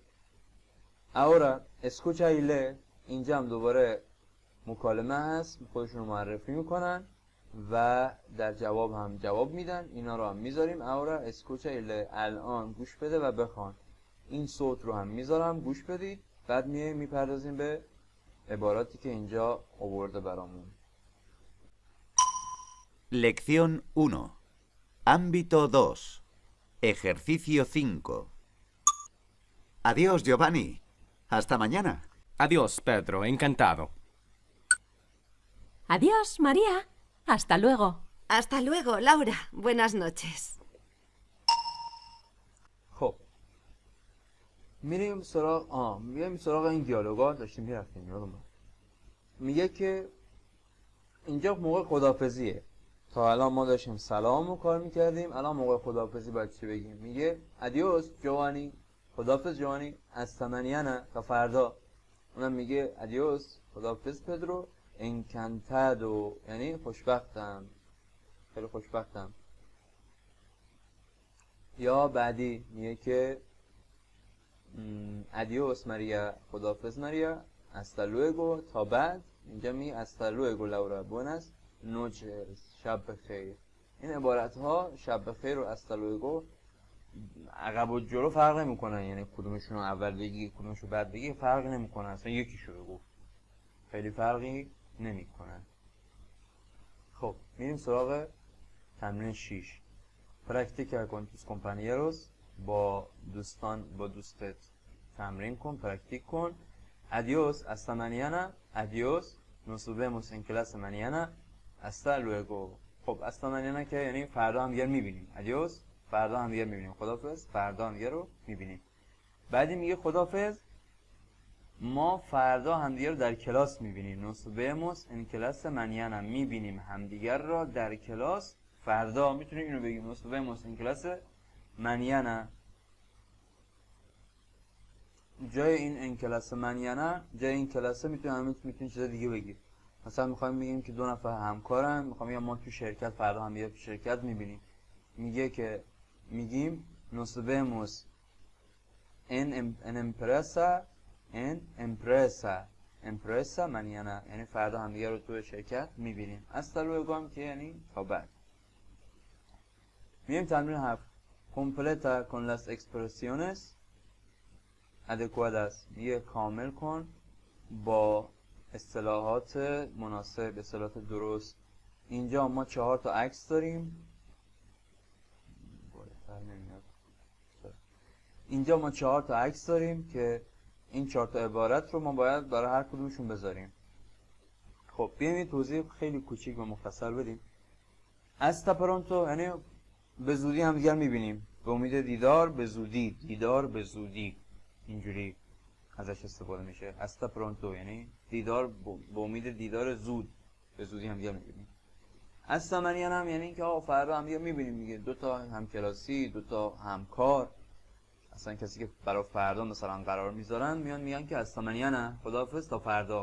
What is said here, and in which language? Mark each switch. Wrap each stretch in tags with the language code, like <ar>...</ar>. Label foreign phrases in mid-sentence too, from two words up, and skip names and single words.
<es>ahora escucha y lee,</es> <fa>اینجا هم دوباره مکالمه هست، خودشون معرفی میکنن و در جواب هم جواب میدن. اینا رو هم میذاریم.</fa> <es>ahora escucha y lee,</es> <fa>الان گوش بده و بخوان. این صوت رو هم میذارم، gúš بدید. بعد میپردازیم به عباراتی که اینجا آورده برامون.</fa> <es>Lección 1. Ámbito 2. Ejercicio 5. Adiós, Giovanni. Hasta mañana. Adiós, Pedro. Encantado. Adiós, María. Hasta luego. Hasta luego, Laura. Buenas noches.</es> <fa>خب میریم سراغ این دیالوگا. داشتیم میرفتیم یادم میگه که اینجا موقع خداحافظیه. تا الان ما داشتیم سلام رو کار میکردیم، الان موقع خداحافظی باید چی بگیم؟ میگه ادیوس جوانی، خداحافظ جوانی، از تمنیانه، تا فردا. اونم میگه ادیوس، خداحافظ پدرو، انکانتادو، یعنی خوشبختم، خیلی خوشبختم. یا بعدی میگه که ادیوس ماریا، خداحافظ ماریا،</fa> <es>hasta luego،</es> <fa>تا بعد. اینجا میگه</fa> <es>hasta luego</es> <fa>لورا،</fa> <es>buenas noches،</es> <fa>شب بخیر. این عبارت ها شب بخیر و</fa> <es>hasta luego</es> <fa>عقب و جلو فرق نمیکنن، یعنی کدومشون رو اول بگی کدومشون بعد بگی فرق نمیکنن، اصلا یکیشو بگو، خیلی فرقی نمیکنن. خب میریم سراغ تمرین 6.</fa> <es>practica con tus compañeros,</es> <fa>با دوستت تمرین کن، پرکتیک کن.</fa> <es>ادیوس hasta mañana، ادیوس nos vemos en clase mañana، hasta luego.</es> <fa>خب</fa> <es>hasta mañana</es> <fa>که یعنی فردا هم دیگر میبینیم. ادیوس فردا هم دیگر میبینیم. خداحافظ فردا هم دیگر رو میبینیم. بعدی میگه خداحافظ ما فردا همدیگر رو در کلاس میبینیم.</fa> <es>nos vemos en clase mañana،</es> <fa>میبینیم همدیگر را در کلاس فردا. میتونیم اینو بگیم</fa> <es>nos vemos en clase mañana.</es> <fa>جای این</fa> <es>en clase mañana,</es> <fa>جای این کلاس میتونیم چیز دیگه بگیم. مثلا میخوایم بگیم که دو نفر همکارن، میخوایم بگیم ما تو شرکت فردا هم تو شرکت میبینیم. میگه که میگیم</fa> <es>nos vemos en empresa mañana،</es> <fa>یعنی فردا هم دیگه رو تو شرکت میبینیم.</fa> <es>hasta luego</es> <fa>هم که یعنی تا بعد. میگیم تمرین 7.</fa> <es>completa con las expresiones adecuadas،</es> <fa>میگه کامل کن با اصطلاحات مناسب، اصطلاحات درست. اینجا ما 4 تا عکس داریم. اینجا ما 4 تا عکس داریم که این 4 تا عبارت رو ما باید برای هر کدومشون بذاریم. خب بیایم یه توضیح خیلی کوچیک و مختصر بدیم.</fa> <es>hasta pronto</es> <fa>یعنی به زودی هم دیگر میبینیم، به امید دیدار، به زودی، دیدار به زودی، اینجوری. ازش استفاده میشه.</fa> <es>hasta pronto</es> <fa>یعنی دیدار، به امید دیدار زود، به زودی هم دیگه میبینیم.</fa> <es>hasta mañana</es> <fa>هم یعنی که آقا فردا هم دیگه میبینیم دیگه، دو تا همکلاسی، دو تا همکار، اصلا کسی که برای فردا مثلا قرار میذارن میان میگن که</fa> <es>hasta mañana,</es> <fa>خداحافظ تا فردا.</fa>